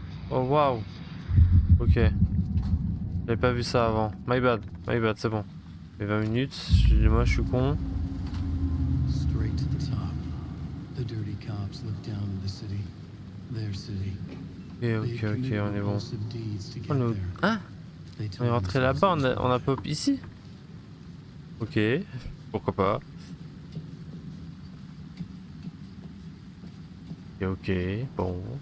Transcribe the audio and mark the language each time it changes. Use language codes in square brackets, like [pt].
[fr] Oh waouh. Ok. J'avais pas vu ça avant. [en] My bad, [fr] c'est bon. Les 20 minutes, moi je suis con. [en] Straight to the top. The dirty cops look down on the city. Their city. [fr] Ok, on est bon. Hein? On est rentré là-bas, on a pop ici? Ok, pourquoi pas. Ok, bon.